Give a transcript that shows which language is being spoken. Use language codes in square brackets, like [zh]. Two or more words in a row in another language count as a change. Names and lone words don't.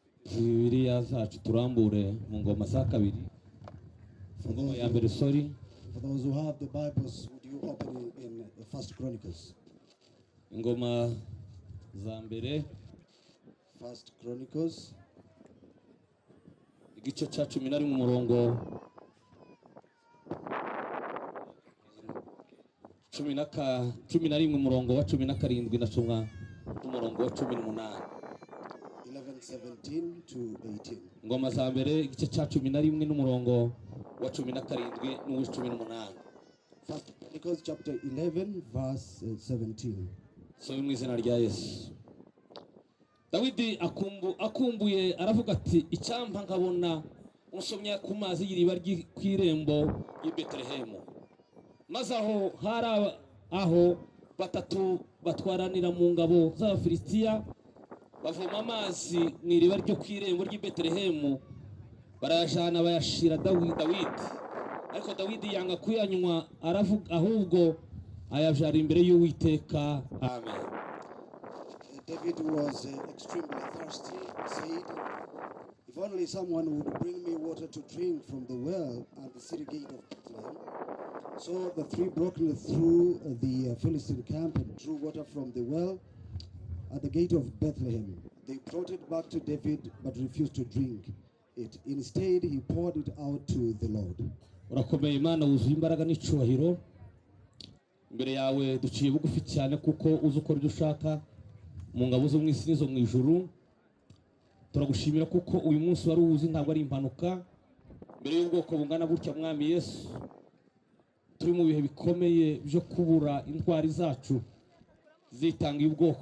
[rw] Bibiliya zacu turambure mu ngoma za kabiri. Ngoma ya mbere sorry. [en] For those who have the Bibles, would you open it in the First Chronicles? [rw] Ingoma za mbere [en] First Chronicles, [rw] igice cya 11 mu murongo 11 umurongo wa 17 nasomwa umurongo wa 18. [en] 11:17 to 18. [rw] Ngoma za mbere igice cya 11 n'umurongo wa 17 n'uwa 18. [en] First Chronicles chapter 11 verse 17. [rw] So mu izina rya Yesu. Dawidi akumbuye aravuga ati icyampa nkabona umusomya ku mazi y'iriba ry'irembo y'i Betelehemu. Maze aho batatu batwaranira mu ngabo z'Abafilistiya bavoma amazi mu iriba ryo kw'irembo ry'i Betelehemu, barayajana bayashira Dawidi. Ariko Dawidi yanga kuyanywa, aravuga ahubwo ayajara imbere y'Uwiteka. Amen. [en] David was extremely thirsty. He said, if only someone would bring me water to drink from the well at the city gate of Bethlehem. So the three broke through the Philistine camp and drew water from the well at the gate of Bethlehem. They brought it back to David but refused to drink it. Instead, he poured it out to the Lord. [rw] Urakomeye Imana, wuzuye imbaraga n'icyubahiro. Imbere yawe duciye bugufi cyane kuko uzi ukora ibyo ushaka mu ngabo zo mu isi n'izo mu ijuru. Turagushimira kuko uyu munsi wari uzi ntabwo ari impanuka. Mbere y'ubwoko bungana gutya Mwami Yesu, turi mu bihe bikomeye byo kubura intwari zacu zitanga ubwoko.